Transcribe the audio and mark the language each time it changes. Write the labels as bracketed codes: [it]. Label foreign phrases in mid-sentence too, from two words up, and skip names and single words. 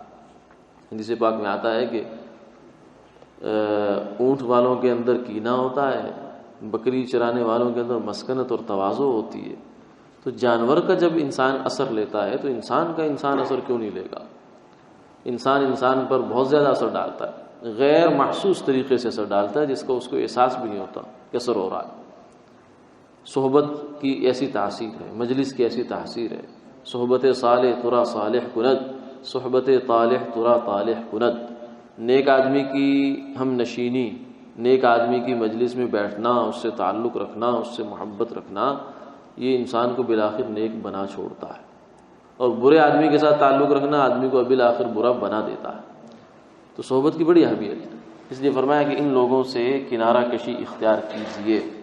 [ur] حدیث پاک میں آتا ہے کہ اونٹ والوں کے اندر کینہ ہوتا ہے، بکری چرانے والوں کے اندر مسکنت اور تواضع ہوتی ہے، تو جانور کا جب انسان اثر لیتا ہے تو انسان کا انسان اثر کیوں نہیں لے گا؟ انسان پر بہت زیادہ اثر ڈالتا ہے، غیر محسوس طریقے سے اثر ڈالتا ہے، جس کا اس کو احساس بھی نہیں ہوتا کہ اثر ہو رہا ہے۔ صحبت کی ایسی تاثیر ہے، مجلس کی ایسی تاثیر ہے۔ [fa] صحبت صالح ترا صالح کند، صحبت طالح ترا طالح کند۔ [ur] نیک آدمی کی ہم نشینی، نیک آدمی کی مجلس میں بیٹھنا، اس سے تعلق رکھنا، اس سے محبت رکھنا، یہ انسان کو بالآخر نیک بنا چھوڑتا ہے، اور برے آدمی کے ساتھ تعلق رکھنا آدمی کو بالآخر برا بنا دیتا ہے۔ تو صحبت کی بڑی اہمیت ہے، اس لیے فرمایا کہ ان لوگوں سے کنارہ کشی اختیار کیجیے۔